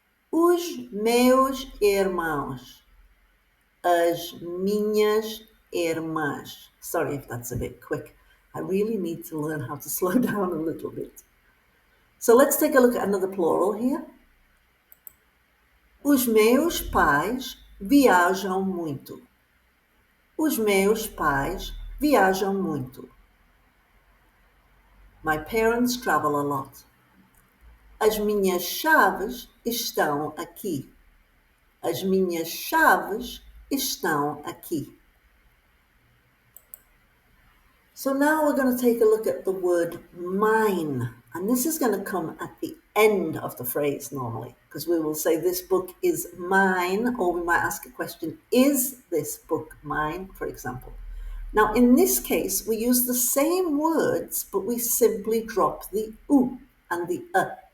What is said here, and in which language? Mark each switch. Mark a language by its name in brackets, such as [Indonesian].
[Portuguese] Os meus irmãos. As minhas irmãs. [English] Sorry if that's a bit quick. I really need to learn how to slow down a little bit. So let's take a look at another plural here. [Portuguese] Os meus pais viajam muito. Os meus pais viajam muito. [English] My parents travel a lot. [Portuguese] As minhas chaves estão aqui. As minhas chaves estão aqui. [English] So now we're going to take a look at the word mine. And this is going to come at the end of the phrase normally, because we will say this book is mine, or we might ask a question, is this book mine, for example. Now, in this case, we use the same words, but we simply drop the u and the a.